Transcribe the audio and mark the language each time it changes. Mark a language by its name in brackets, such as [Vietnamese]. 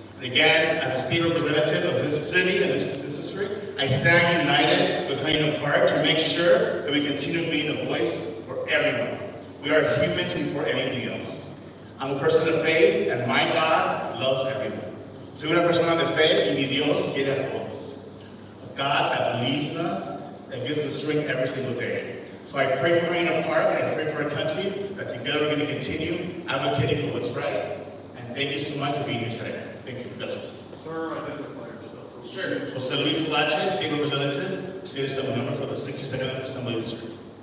[English] And again, as a state representative of this city and this district, I stand united with Huntington Park to make sure that we continue being a voice for everyone. We are humans before anything else. I'm a person of faith, and my God loves everyone. [Spanish] Soy una persona de fe, y mi Dios quiere a todos. [English] A God that believes in us, that gives us strength every single day. So I pray for Huntington Park, and I pray for our country, that together we're going to continue advocating for what's right. And thank you so much for being here today. Thank you. [Spanish] Gracias. [English] Sir, identify yourself. Sure. Jose Luis Lache, State Representative, State Assembly Member for the 62nd Assembly District.